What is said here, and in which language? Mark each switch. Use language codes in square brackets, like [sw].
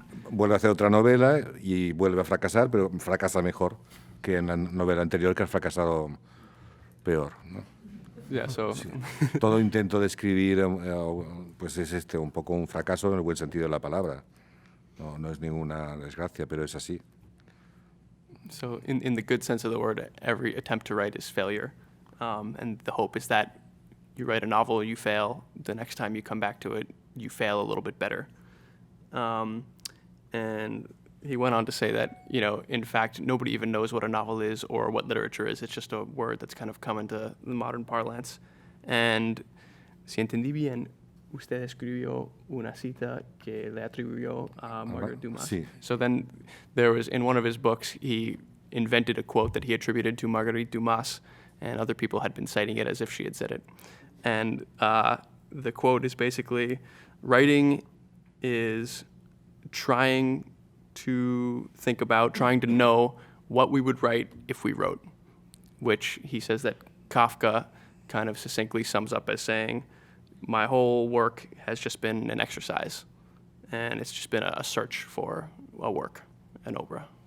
[es] Vuelve a hacer otra novela y vuelve a fracasar, pero fracasa mejor que en la novela anterior, que ha fracasado peor, ¿no? [en] Yeah, so [es] Sí. Todo intento de escribir pues es un poco un fracaso en el buen sentido de la palabra. No es ninguna desgracia, pero es así. [en] So in the good sense of the word, every attempt to write is failure. And the hope is that you write a novel, you fail. The next time you come back to it, you fail a little bit better. And he went on to say that, in fact, nobody even knows what a novel is or what literature is. It's just a word that's kind of come into the modern parlance. [es] And si entendí bien, usted escribió una cita que le atribuyó a Margaret Dumas. Sí. [en] So then there was, in one of his books, he invented a quote that he attributed to Marguerite Dumas, and other people had been citing it as if she had said it. And the quote is basically, writing is trying to know what we would write if we wrote, which he says that Kafka kind of succinctly sums up as saying, my whole work has just been an exercise, and it's just been a search for a work, una obra.